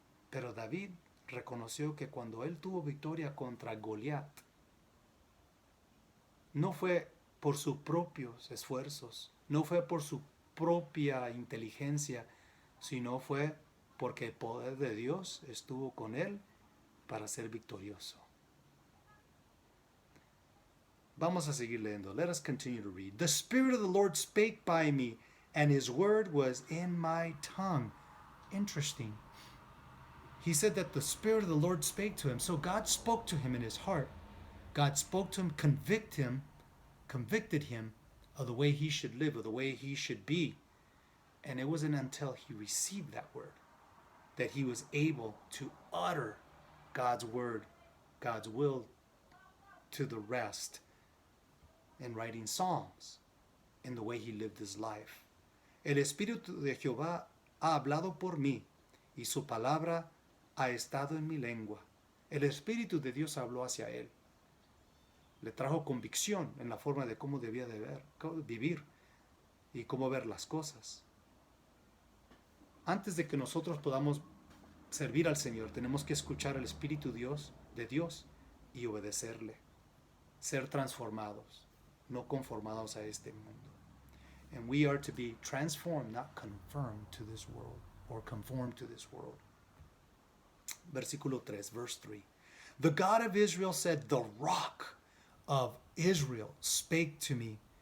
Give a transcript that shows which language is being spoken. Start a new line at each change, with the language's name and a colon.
Spanish: Pero David reconoció que cuando él tuvo victoria contra Goliat, no fue por sus propios esfuerzos, no fue por su propia inteligencia, sino fue porque el poder de Dios estuvo con él para ser victorioso. Vamos a seguir leyendo.
English: Let us continue to read. The Spirit of the Lord spake by me, and his word was in my tongue. Interesting. He said that the Spirit of the Lord spake to him. So God spoke to him in his heart. God spoke to him, convicted him of the way he should live, of the way he should be. And it wasn't until he received that word that he was able to utter God's word, God's will to the rest in writing songs, in the way he lived his life.
Spanish: El Espíritu de Jehová ha hablado por mí, y su palabra ha estado en mi lengua. El Espíritu de Dios habló hacia él. Le trajo convicción en la forma de cómo debía de vivir y cómo ver las cosas. Antes de que nosotros podamos servir al Señor, tenemos que escuchar al Espíritu de Dios y obedecerle. Ser transformados, no conformados a este mundo.
English: And we are to be transformed, not conformed to this world, or conformed to this world.
Spanish: Versículo 3,
English: verse 3. The God of Israel said, the rock of Israel spake to me.